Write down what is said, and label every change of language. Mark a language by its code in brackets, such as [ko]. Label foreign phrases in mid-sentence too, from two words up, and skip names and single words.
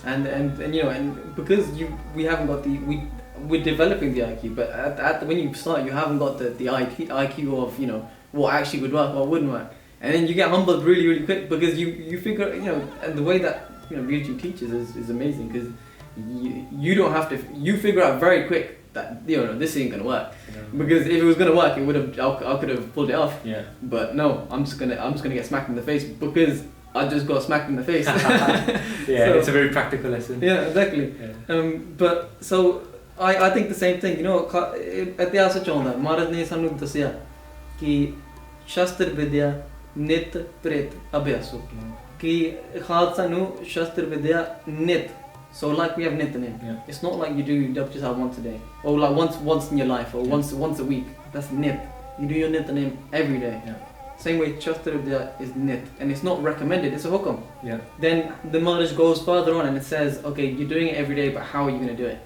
[en] And because we haven't got we're developing the IQ, but when you start, you haven't got the IQ of what actually would work, what wouldn't work, and then you get humbled really, really quick because you figure and the way that BHG teaches is amazing because you don't have to figure out very quick that this ain't gonna work because if it was gonna work, it would have I could have pulled it off. Yeah. But no, I'm just gonna get smacked in the face because I just got smacked in the face. Yeah, so, it's a very practical lesson. Yeah, exactly. Yeah. But so I think the same thing. [pa] ਇਤਿਹਾਸ ਚ ਆਉਂਦਾ ਮਹਾਰਾਜ ਨੇ ਸਾਨੂੰ ਦੱਸਿਆ ਕਿ ਸ਼ਸਤਰ ਵਿੱਦਿਆ ਨਿਤ ਪ੍ਰੇਤ ਅਭਿਆਸੋ ਕਿ ਖ਼ਾਲਸਾ ਨੂੰ ਸ਼ਸਤਰ ਵਿੱਦਿਆ ਨਿਤ. [en] So like we have Nithanim. Yeah. It's not like you do just have once a day or like once in your life or once a week. That's Nit. You do your Nithanim every day. Yeah. Same way Shastra Vidya is Nit, and it's not recommended. It's a hukam. Yeah. Then the Maharaj goes further on and it says, okay, you're doing it every day, but how are you going to do it?